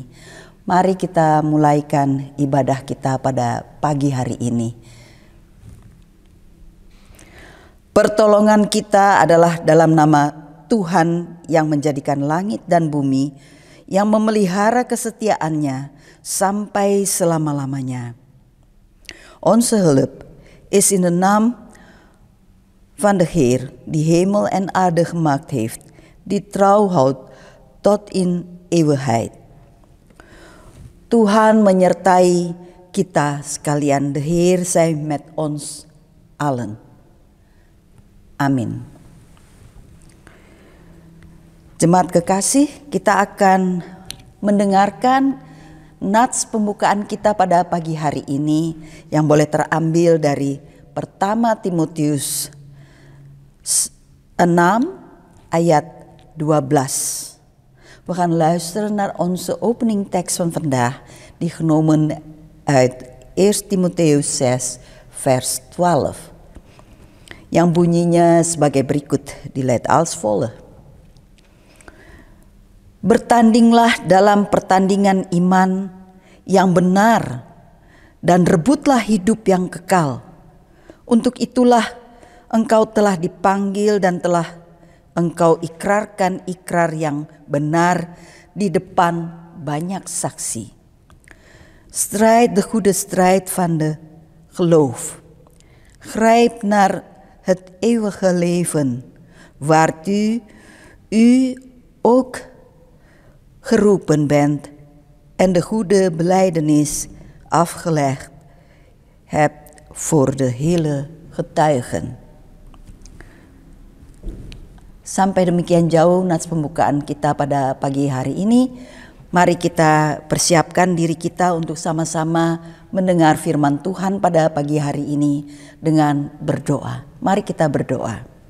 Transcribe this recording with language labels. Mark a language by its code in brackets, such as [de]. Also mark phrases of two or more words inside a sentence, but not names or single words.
[id] Mari kita mulaikan ibadah kita pada pagi hari ini. Pertolongan kita adalah dalam nama Tuhan yang menjadikan langit dan bumi, yang memelihara kesetiaannya sampai selama-lamanya. [nl] Onze hulp is in de naam van de Heer, die hemel en aarde gemaakt heeft, die trouw houdt tot in eeuwigheid. [id] Tuhan menyertai kita sekalian, [nl] de Heer zij met ons allen. [id] Amin. Jemaat kekasih, kita akan mendengarkan nats pembukaan kita pada pagi hari ini yang boleh terambil dari pertama Timotius 6 ayat 12. [nl] We gaan luisteren naar onze openingtekst van vandaag, die genomen uit 1 Timoteus 6 vers 12. [id] Yang bunyinya sebagai berikut, [nl] dileid als volgt. [id] Bertandinglah dalam pertandingan iman yang benar dan rebutlah hidup yang kekal. Untuk itulah engkau telah dipanggil dan telah engkau ikrarkan ikrar yang benar di depan banyak saksi. [nl] Strijd de goede strijd van de geloof. Grijp naar het eeuwige leven, waartoe u ook geroepen bent en de goede belijdenis afgelegd hebt voor de hele getuigen. [id] Sampai demikian jauh nats pembukaan kita pada pagi hari ini. Mari kita persiapkan diri kita untuk sama-sama mendengar firman Tuhan pada pagi hari ini dengan berdoa. Mari kita berdoa.